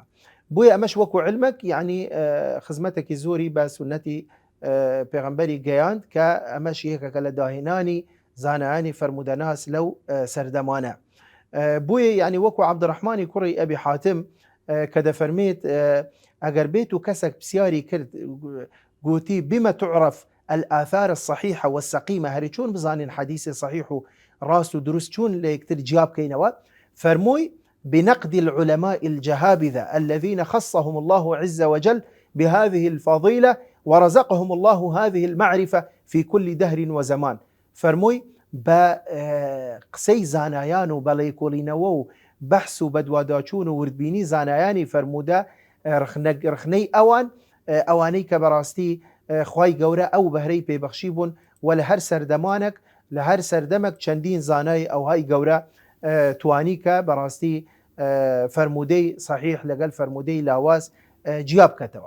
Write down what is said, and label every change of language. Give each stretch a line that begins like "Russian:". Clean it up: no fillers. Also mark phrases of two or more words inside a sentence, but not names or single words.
Central Kurdish: بۆیە ئەمەش وەکو علمێک یعنی خزمەتێکی زۆری بە سنەتی پێغەمبەری گەیاند کە ئەمەش یەکێکە لە داهێنانی زانایانی فەرمودەناس لەو سەردەمانە. بۆیە یعنی وەکو عەبدوڕەحمانی کوڕی ئەبی حاتم کە دەفەرمێت ئەگەر بێت و کەسێک پرسیاری کرد گوتی
Arabic: بما تعرف الآثار الصحيحة والسقيمة،
Central Kurdish: هەری چۆن بزانین حەدیثی صحیح و ڕاست و دروست چۆن لە یەکتر جیا بکەینەوە؟
Arabic: فەرمووی بنقد العلماء الجهابذة الذين خصهم الله عز وجل بهذه الفضيلة ورزقهم الله هذه المعرفة في كل دهر وزمان.
Central Kurdish: فەرمووی بە قسەی زانایان و بەڵێکۆڵینەوە و بەحس و بەدواداچوون و وردبینی زانایانی فەرمودە ڕخنەی ئەوانەی کە بەڕاستی خوای گەورە ئەو بەهرەی پێبەخشی بوون و لە هەر سەردەمانێک لە هەر سەردەمێک چەندین زانای ئەوهای گەورە توانی کە بەڕاستی فەرمودەی صحیح لەگەڵ فەرمودەی لاواز جیا بکەتەوە.